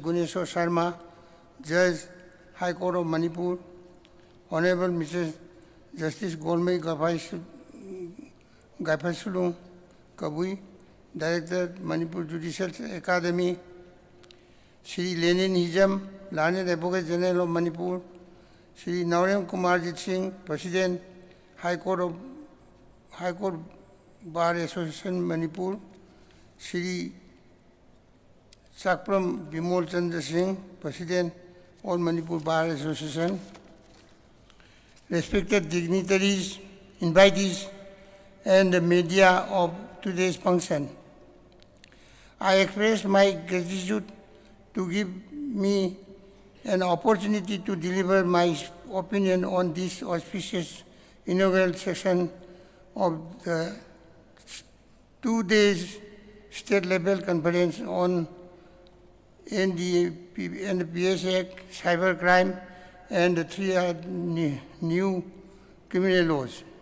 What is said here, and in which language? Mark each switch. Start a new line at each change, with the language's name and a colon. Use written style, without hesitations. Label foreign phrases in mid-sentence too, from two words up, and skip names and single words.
English: Guneshwar Sharma, Judge, High Court of Manipur, Honorable Mr. Justice Golmei Gaiphulshillu Kabui, Director, Manipur Judicial Academy, Shri Lenin Hijam, Learned Advocate General of Manipur, Shri Kumarjit Singh, President, High Court Bar Association Manipur, Shri Sakpram Bimol Chandra Singh, President, All Manipur Bar Association, respected dignitaries, invitees, and the media of today's function. I express my gratitude to give me an opportunity to deliver my opinion on this auspicious inaugural session of the 2 days state-level conference on NDPS Act, cybercrime, and the 3 new criminal laws.